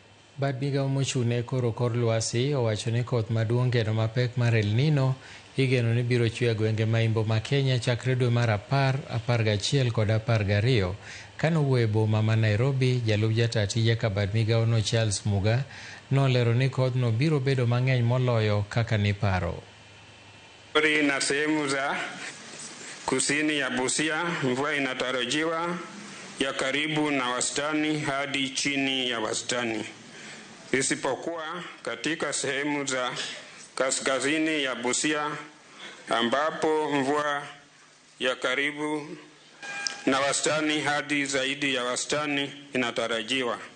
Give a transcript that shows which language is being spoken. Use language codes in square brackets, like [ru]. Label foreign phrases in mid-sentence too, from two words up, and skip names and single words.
[luo] Bad migao mochune koro kor lwasi owacho ni koth maduong' geno mapek mar El Nino igeno ni biro chwe gwenge maimbo ma Kenya chakre dwe mar 10, 11 kod 12. Kanowuoyo e boma ma Nairobi, jalup jata tije ka bad migao no Charles Muga nolero ni kodhno biro bedo mang'eny moloyo kaka niparo. [sw] Na sehemu za kusini ya Busia mvua inatarajiwa ya karibu na wastani hadi chini ya wastani, isipokuwa katika sehemu za kaskazini ya Busia ambapo mvua ya karibu na wastani hadi zaidi ya wastani inatarajiwa.